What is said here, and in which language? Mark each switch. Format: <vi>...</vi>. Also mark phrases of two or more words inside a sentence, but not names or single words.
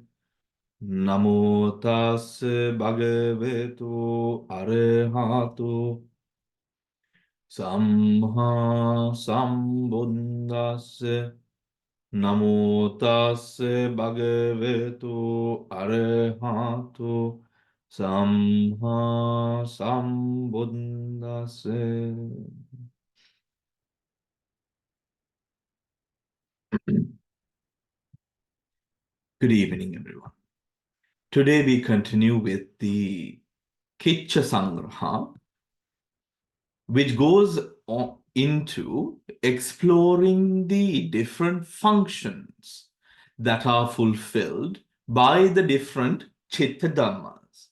<pi>Namo tassa bhagavato arahato samma sambuddhassa. Namo tassa bhagavato arahato samma sambuddhassa.</pi> <en>Good evening, everyone. Today we continue with the Kitcha Sangraha, which goes into exploring the different functions that are fulfilled by the different</en> <pi>Chitta Dhammas.</pi>